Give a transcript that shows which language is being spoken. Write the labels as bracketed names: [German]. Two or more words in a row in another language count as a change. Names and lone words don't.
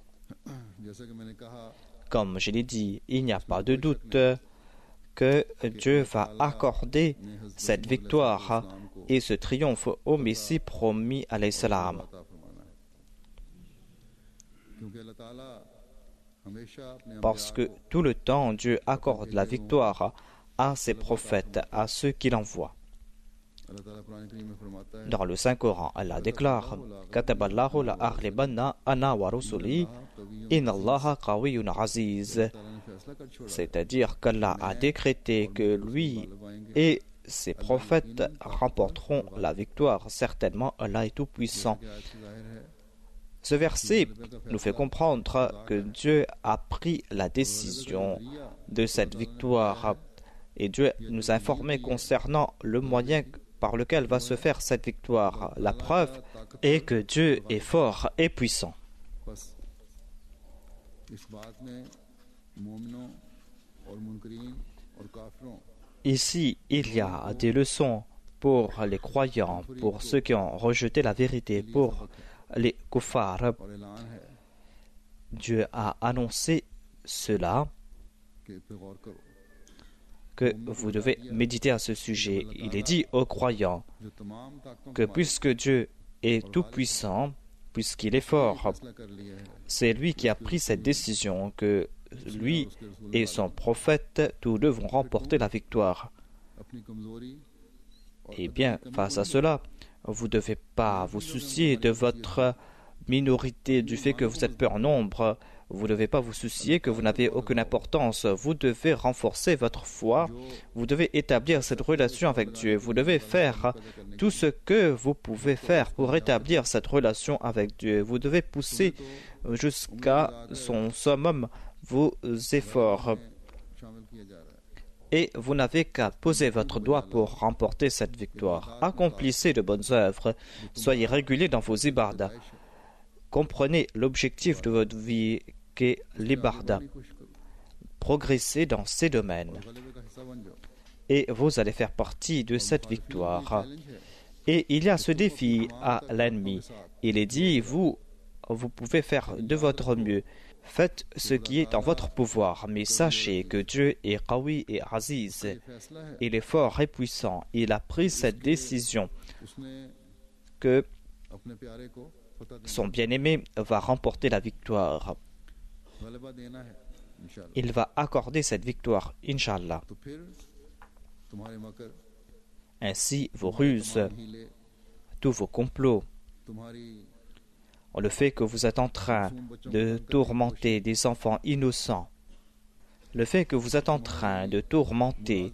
[French] Comme je l'ai dit, il n'y a pas de doute que Dieu va accorder cette victoire et ce triomphe au Messie promis [Arabic] عليه السلام. [French] Parce que tout le temps, Dieu accorde la victoire à ses prophètes, à ceux qu'il envoie. Dans le Saint-Coran, Allah déclare [Arabic] كتب الله لأغلبن أنا ورسلي إن الله قوي عزيز. [French] C'est-à-dire qu'Allah a décrété que lui et ses prophètes remporteront la victoire. Certainement, Allah est tout-puissant. Ce verset nous fait comprendre que Dieu a pris la décision de cette victoire Et Dieu nous a informé concernant le moyen par lequel va se faire cette victoire. La preuve est que Dieu est fort et puissant. [Urdu] بس اس بات میں مومنوں اور منکرین اور کافروں [French] Ici, il y a des leçons pour les croyants, pour ceux qui ont rejeté la vérité, pour les kuffars. [Urdu] اور اعلان ہے [French] Dieu a annoncé cela, [Urdu] کہ پہ غور کرو [French] que vous devez méditer à ce sujet. Il est dit aux croyants [Urdu] جو تمام طاقتوں [French] que [Urdu] का [French] puisque Dieu est tout-puissant, puisqu'il est fort, [Urdu] فیصلہ کر لیا ہے [French] c'est lui qui a pris cette décision, que lui et son prophète, tous deux vont remporter la victoire. [Urdu] اپنی کمزوری [French] Eh bien, face à cela, vous ne devez pas vous soucier de votre minorité, du fait que vous êtes peu en nombre. Vous ne devez pas vous soucier que vous n'avez aucune importance. Vous devez renforcer votre foi. Vous devez établir cette relation avec Dieu. Vous devez faire tout ce que vous pouvez faire pour établir cette relation avec Dieu. Vous devez pousser jusqu'à son summum vos efforts. [Urdu] شامل کیا جا رہا ہے [French] Et vous n'avez qu'à poser votre doigt pour remporter cette victoire. Accomplissez de bonnes œuvres. Soyez réguliers dans vos ibadas. Comprenez l'objectif de votre vie qu'est l'ibadah. Progressez dans ces domaines. [Urdu] غلبے کا حصہ بن جاؤ [French] Et vous allez faire partie de cette victoire. Et il y a ce défi à l'ennemi. Il est dit, vous pouvez faire de votre mieux. Faites ce qui est en votre pouvoir, mais sachez que Dieu est Qawi et Aziz. [Urdu] یہ فیصلہ ہے [French] Il est fort et puissant. Il a pris cette décision [Urdu] उसने [French] que [Urdu] اپنے پیارے کو فتح دینا [French] son bien-aimé va remporter la victoire. [Urdu] غلبہ دینا ہے ان شاء اللہ [French] Il va accorder cette victoire, Inch'Allah. [Urdu] تو پھر تمہارے مکر [French] Ainsi, vos ruses, [Urdu] हीले [French] tous vos complots, [Urdu] तुम्हारी [French] le fait que vous êtes en train de tourmenter des enfants innocents, le fait que vous êtes en train de tourmenter